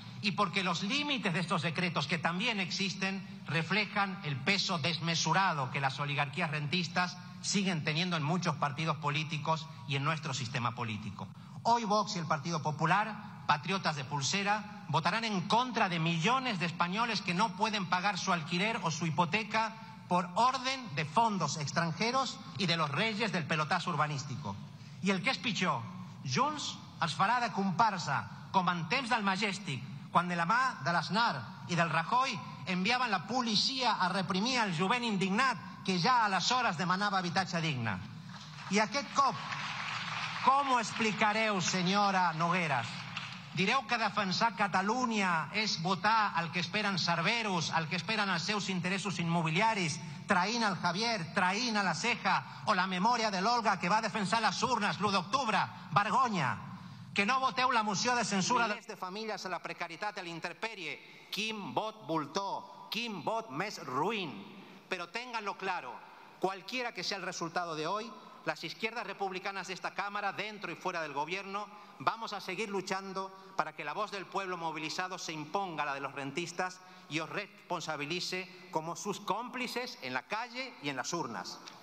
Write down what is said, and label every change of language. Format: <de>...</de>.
<es>Y porque los límites de estos decretos, que también existen, reflejan el peso desmesurado que las oligarquías rentistas siguen teniendo en muchos partidos políticos y en nuestro sistema político. Hoy Vox y el Partido Popular, patriotas de pulsera, votarán en contra de millones de españoles que no pueden pagar su alquiler o su hipoteca por orden de fondos extranjeros y de los reyes del pelotazo urbanístico.</es> <ca>Y el que es pitjor, Junts els farà de comparsa, com en temps del Majestic, quan de la mà de l'Aznar i del Rajoy enviaven la policia a reprimir el jovent indignat que ja aleshores demanava habitatge digne. I aquest cop, com ho explicareu, senyora Nogueras? Direu que defensar Catalunya és votar el que esperen Cerberus, el que esperen els seus interessos immobiliaris, traint el Javier, traint a la Ceja, o la memòria de l'Olga que va defensar les urnes l'1 d'octubre? Vergonya! Que no voteu la moció de censura... Milers de famílies a la precarietat, a l'interpèrie. Quin vot voltor, quin vot més ruïn.</ca> <es>Però ténganlo claro, cualquiera que sea el resultado de hoy, las izquierdas republicanas de esta Cámara, dentro y fuera del Gobierno, vamos a seguir luchando para que la voz del pueblo movilizado se imponga a la de los rentistas y os responsabilice como sus cómplices en la calle y en las urnas.</es>